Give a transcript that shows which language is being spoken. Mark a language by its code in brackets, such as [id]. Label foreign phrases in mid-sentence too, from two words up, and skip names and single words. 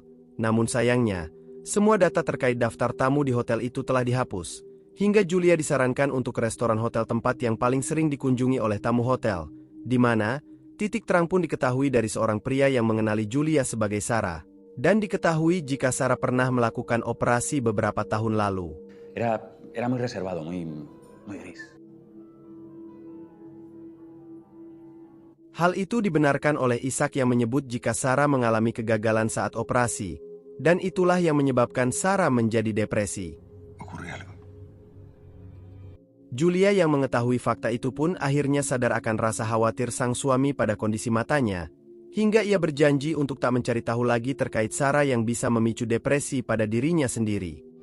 [id] Namun sayangnya, semua data terkait daftar tamu di hotel itu telah dihapus, hingga Julia disarankan untuk ke restoran hotel tempat yang paling sering dikunjungi oleh tamu hotel, di mana titik terang pun diketahui dari seorang pria yang mengenali Julia sebagai Sarah, dan diketahui jika Sarah pernah melakukan operasi beberapa tahun lalu. [es] Era muy reservado, muy gris. [id] Hal itu dibenarkan oleh Ishak yang menyebut jika Sarah mengalami kegagalan saat operasi, dan itulah yang menyebabkan Sarah menjadi depresi. Julia yang mengetahui fakta itu pun akhirnya sadar akan rasa khawatir sang suami pada kondisi matanya, hingga ia berjanji untuk tak mencari tahu lagi terkait Sarah yang bisa memicu depresi pada dirinya sendiri.